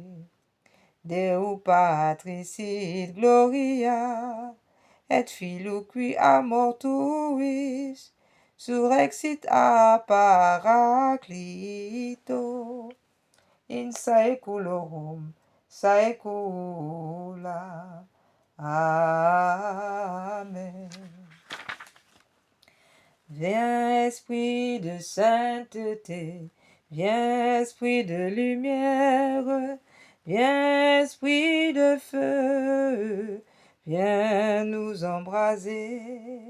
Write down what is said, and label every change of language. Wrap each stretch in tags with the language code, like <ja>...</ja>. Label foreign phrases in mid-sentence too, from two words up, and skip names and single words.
<la>Deu Patris sit gloria, et Filio qui a mortuis, surrexit a Paraclito, in saeculorum saecula. Amen.</la> <fr>Viens, esprit de sainteté, viens, esprit de lumière, viens, esprit de feu, viens nous embraser.</fr>